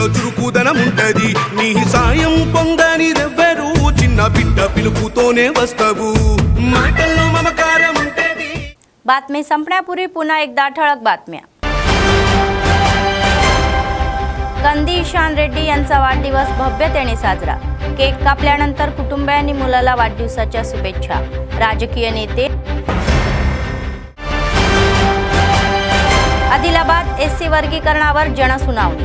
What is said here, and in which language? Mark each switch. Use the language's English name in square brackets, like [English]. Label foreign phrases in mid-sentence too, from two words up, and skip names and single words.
[Telugu] చురుకుదనం ఉంటది నీ సాయం పొందనిదెవ్వరు చిన్న బిడ్డ పిలుపుతోనే వస్తావు మాటల్లో మమకారం ఉంటది. [Marathi] बातमी संपण्यापूर्वी पुन्हा एकदा ठळक बातम्या. कंदी ईशान रेड्डी यांचा वाढदिवस भव्यतेने साजरा. केक कापल्यानंतर कुटुंबियांनी मुलाला वाढदिवसाच्या शुभेच्छा. राजकीय नेते. आदिलाबाद एससी वर्गीकरणावर जनसुनावणी.